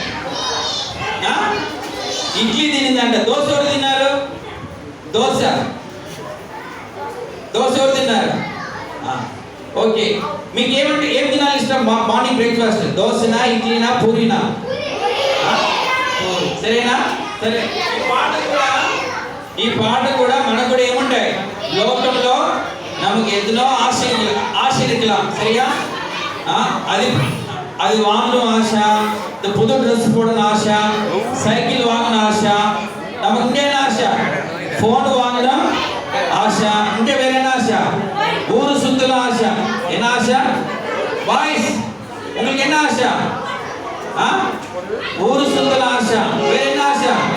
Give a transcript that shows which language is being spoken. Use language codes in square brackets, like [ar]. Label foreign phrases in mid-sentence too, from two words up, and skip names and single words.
[te] ఇడ్లీ తినిందంట దోశ ఎవరు తిన్నారు దోశ ఎవరు తిన్నారు ఓకే మీకు ఏమంటే ఏం తినాలి ఇష్టం [en] morning breakfast [te] దోశనా ఇడ్లీనా పూరీనా సరేనా సరే ఈ పాట కూడా మనకు కూడా ఏముంటాయి లోకంలో [ta] நமக்கு எதுனோ ஆசை இருக்கலாம் சரியா அது வாங்கணும் ஆசை இந்த புது ட்ரெஸ் போடணும் ஆசை சைக்கிள் வாங்கணும் ஆசை நமக்கு இங்கே என்ன ஆசை ஃபோன் வாங்கணும் ஆசை இங்கே வேற என்ன ஆசை ஊரு சுத்தலாம் ஆசை என்ன ஆசை பாய்ஸ் உங்களுக்கு என்ன ஆசை ஊரு சுத்தலாம் ஆசை வேற என்ன ஆசை